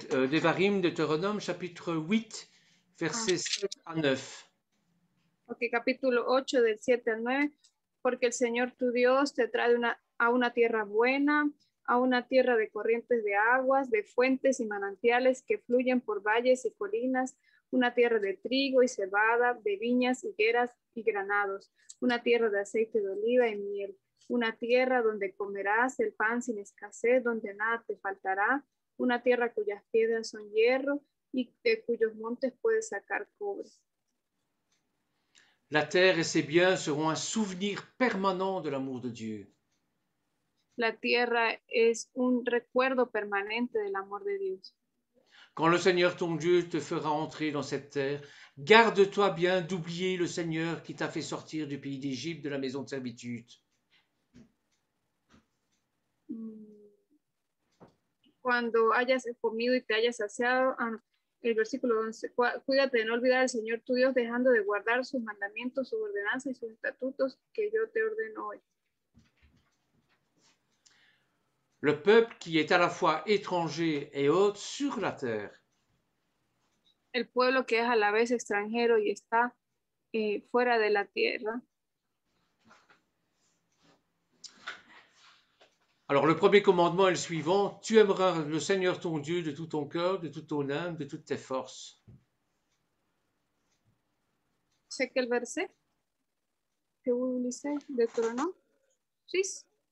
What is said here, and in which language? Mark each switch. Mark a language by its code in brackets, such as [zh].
[fr] Devarim, Deutéronome, chapitre 8, versets 7 à 9. [es] Ok, capítulo 8, del 7 al 9. Porque el Señor tu Dios te trae a una tierra buena, a una tierra de corrientes de aguas, de fuentes y manantiales que fluyen por valles y colinas, una tierra de trigo y cebada, de viñas, higueras y granados, una tierra de aceite de oliva y miel, una tierra donde comerás el pan sin escasez, donde nada te faltará, una tierra cuyas piedras son hierro y de cuyos montes puedes sacar cobre. [fr] La terre et ses biens seront un souvenir permanent de l'amour de Dieu. [es] La tierra es un recuerdo permanente del amor de Dios. [fr] Quand le Seigneur ton Dieu te fera entrer dans cette terre, garde-toi bien d'oublier le Seigneur qui t'a fait sortir du pays d'Égypte, de la maison de servitude. [es] Cuando hayas comido y te hayas saciado, el versículo 11, cuídate de no olvidar al Señor tu Dios, dejando de guardar sus mandamientos, sus ordenanzas y sus estatutos que yo te ordeno hoy. [fr] Le peuple qui est à la fois étranger et hôte sur la terre. [es] El pueblo que es a la vez extranjero y está fuera de la tierra. [fr] Alors le premier commandement est le suivant, tu aimeras le Seigneur ton Dieu de tout ton cœur, de toute ton âme, de toutes tes forces. C'est quel verset que vous lisez, Deutéronome 6?